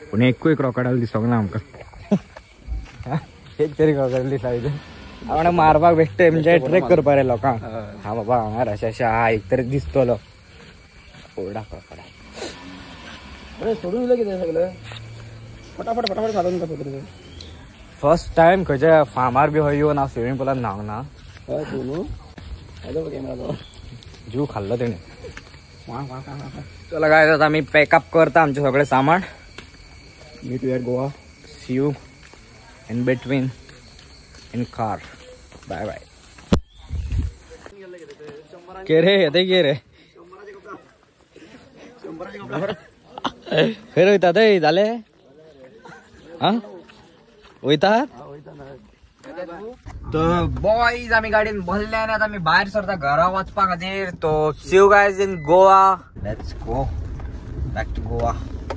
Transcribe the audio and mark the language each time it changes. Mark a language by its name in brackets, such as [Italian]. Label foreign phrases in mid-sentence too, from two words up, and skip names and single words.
[Konkani] पूण एकूय क्रोकोडायल दिसोंक ना आमकां. एक तरी क्रोकोडायल दिसता. हांव मारपाक बेश्टे म्हणजे ट्रेक करपा रे लोकांक. हा बाबा हांगा अशें हा एक तरी दिसतलो व्हडा क्रोकोडायल. सोडून दिलं कितें सगळं फटाफट घालून का. फर्स्ट टाइम खंयच्या फार्मार बी येवन हांव स्विमींग पुलान न्हावंक ना. जीव खाल्लो तेणे. चला काय आता आम्ही पॅकअप करता आमचे सगळे सामान. [English] मीट यू एट गोवा. सी यू इन बिटवीन इन कार. [Konkani] बाय बाय. के रे येते के रे खैर वयता थंय जाले. हा वयता. तर बॉयज आम्ही गाडीन बसले आणि आता आम्ही बाहेर सरता घरा वचपा खातीर. [English] तो सी यू गायज इन गोवा. लेट्स गो बॅक टू गोवा.